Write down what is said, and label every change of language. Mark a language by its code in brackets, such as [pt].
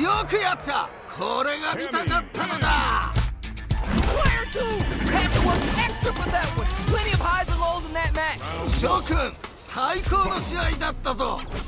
[ja] よくやったこれが見たかったのだ [en] Player 2 had to work extra for that one. Plenty of highs and lows in that match. [ja] 諸君最高の試合だったぞ